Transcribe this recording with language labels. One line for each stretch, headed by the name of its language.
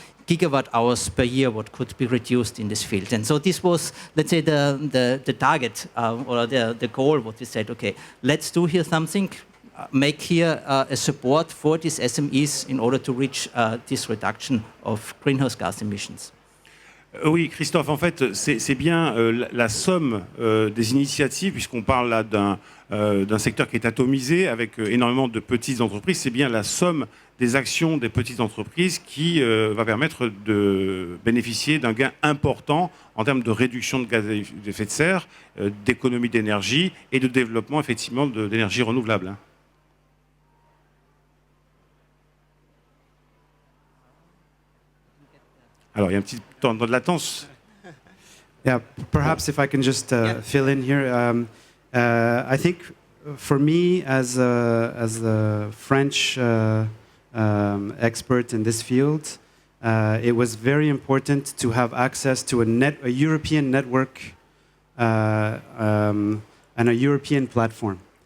English: gigawatt hours per year what could be reduced in this field. And so this was, let's say, the target or the goal, what we said, okay, let's do here something, make here a support for these SMEs in order to reach this reduction of greenhouse gas emissions.
French: Oui, Christophe, en fait, c'est bien la somme des initiatives, puisqu'on parle là d'un secteur qui est atomisé, avec énormément de petites entreprises, c'est bien la somme des actions des petites entreprises qui va permettre de bénéficier d'un gain important en termes de réduction de gaz à effet de serre, d'économie d'énergie et de développement, effectivement, d'énergie renouvelable. Hein. Alors, il y a un petit temps de latence.
English: Yeah, perhaps if I can just fill in here. I think for me, as a French expert in this field, it was very important to have access to a European network and a European platform.